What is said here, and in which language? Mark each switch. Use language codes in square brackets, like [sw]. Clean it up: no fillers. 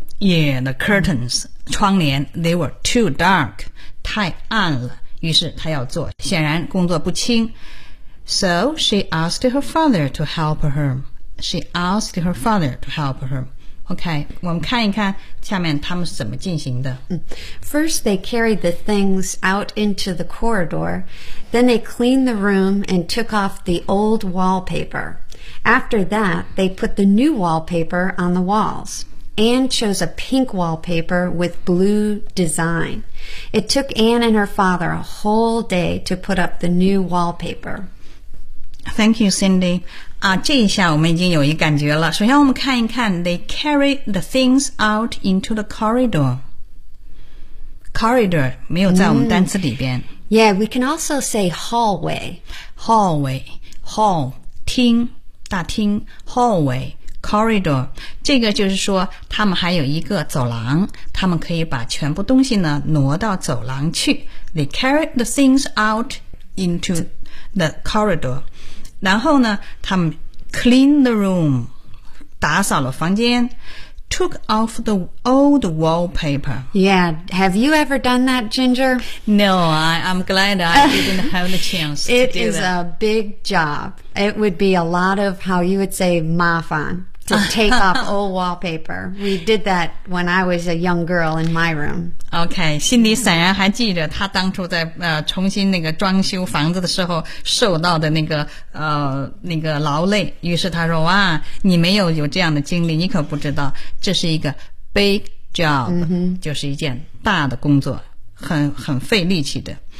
[en] Yeah, the curtains. [zh] 窗帘 [en] they were too dark, [zh] 太暗了，于是她要做，显然工作不轻。 [en] So she asked her father to help her. She asked her father to help her. [zh] OK, 我们看一看下面他们是怎么进行的。 [en] First, they carried the things out into the corridor. Then they cleaned the room and took off the old wallpaper. After that, they put the new wallpaper on the walls. Anne chose a pink wallpaper with blue design. It took Anne and her father a whole day to put up the new wallpaper. Thank you, Cindy. [zh] 这一下我们已经有一感觉了。首先我们看一看 [en] they carried the things out into the corridor. [zh] Corridor 没有在我们单词里边。 [en] Yeah, we can also say hallway. Hallway, hall, [zh] 厅大厅 [en] hallway. [zh] Corridor, 这个就是说他们还有一个走廊，他们可以把全部东西呢挪到走廊去。 [en] They carried the things out into the corridor. [zh] 然后呢他们 [en] cleaned the room, [zh] 打扫了房间。 [en] Took off the old wallpaper. Yeah, have you ever done that, Ginger? No, I'm glad I didn't have the chance to do that. It is a big job. It would be a lot of, how you would say, 麻烦 to take off old wallpaper. We did that when I was a young girl in my room. [zh] Okay, Cindy 闪然还记得她当初在重新那个装修房子的时候受到的那个劳累，于是她说哇，你没有有这样的经历，你可不知道这是一个 [en] big job、 [zh] 就是一件大的工作，很费力气的。